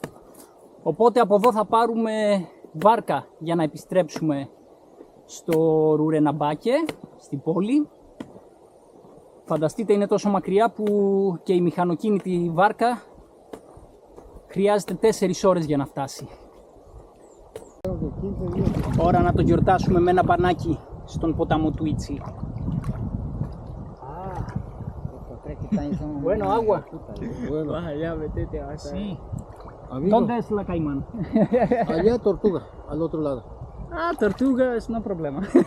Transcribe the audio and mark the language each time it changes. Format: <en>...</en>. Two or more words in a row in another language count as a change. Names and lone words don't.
<el>Οπότε από εδώ θα πάρουμε βάρκα για να επιστρέψουμε στο Ρουρεναμπάκε, στην πόλη. Φανταστείτε, είναι τόσο μακριά που και η μηχανοκίνητη βάρκα χρειάζεται 4 ώρες για να φτάσει. Ώρα να το γιορτάσουμε με ένα μπανάκι στον ποταμό Τούιτσι.</el> <es>Bueno, agua. Ya, metete a Sí. ¿Dónde es la caimán? Allá Tortuga, al otro lado. Ah, tortugas, no problema.</es>